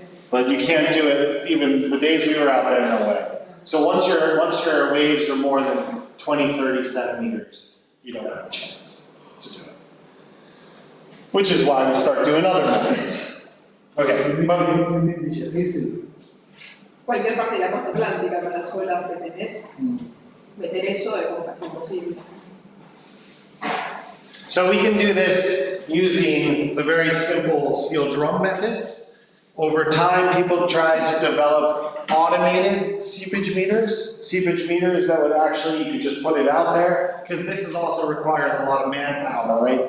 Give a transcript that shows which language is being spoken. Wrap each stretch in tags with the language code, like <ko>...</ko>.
<en>But you can't do it, even the days we were out there, no way. So once your waves are more than 20, 30 centimeters, you don't have a chance to do it. Which is why we start doing other methods. Okay, but</en> <es>Cualquier parte de la costa atlántica con las olas que tenés, meter eso es como casi imposible.</es> <en>so we can do this using the very simple steel drum methods. Over time, people tried to develop automated seepage meters that would actually, you could just put it out there, because this also requires a lot of manpower, right?</en>